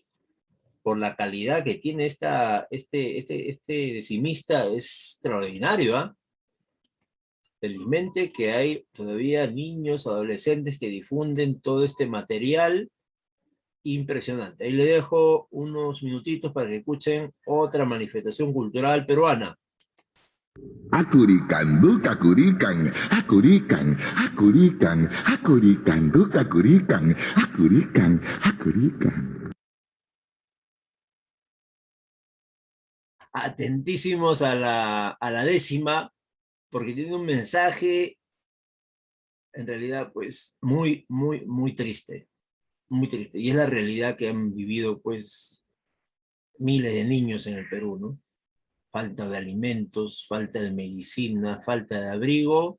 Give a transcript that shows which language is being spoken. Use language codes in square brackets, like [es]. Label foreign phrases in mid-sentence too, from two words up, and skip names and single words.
[es] Por la calidad que tiene este decimista, es extraordinario, ¿eh? Felizmente que hay todavía niños, adolescentes que difunden todo este material impresionante. Ahí le dejo unos minutitos para que escuchen otra manifestación cultural peruana. Akurikan, dukakurikan, akurikan, akurikan, akurikan, dukakurikan, akurikan, akurikan. Atentísimos a la décima, porque tiene un mensaje, en realidad, pues, muy, muy, muy triste. Muy triste. Y es la realidad que han vivido, pues, miles de niños en el Perú, ¿no? Falta de alimentos, falta de medicina, falta de abrigo.